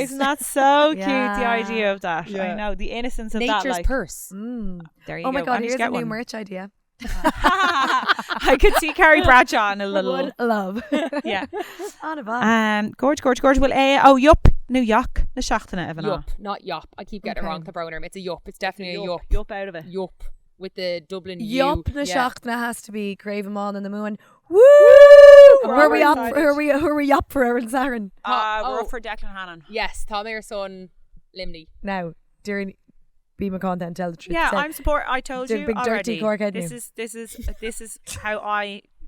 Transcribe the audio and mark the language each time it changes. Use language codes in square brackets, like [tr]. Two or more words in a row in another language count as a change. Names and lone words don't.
[en] Isn't that so cute? The Yeah. idea of that. Yeah. I know the innocence of that. Nature's Like, purse. there you Oh go. my God, I need to here's a get new one. merch idea. I could see Carrie Bradshaw in a little. Would love. Yeah. On a bad. Gorge. Well, yup. New yuck. [ga] Na seachtainna even [en] Yup, not yop. I keep getting it Okay. wrong. The Broner. It's a yup. It's definitely a yup. Yup out of it. Yup with the Dublin Yup U. na Yeah. seachtainna has to be Craven Mon and the Moon. Woo! We're Who are we all up? excited. Who are we up for Aaron Zarin? We're Oh. up for Declan Hannon. Yes, Tommy or son Limney. Now, during Be My Content, tell the truth. Yeah, Say, I'm support. I told The you big dirty already. cork head This new. is how I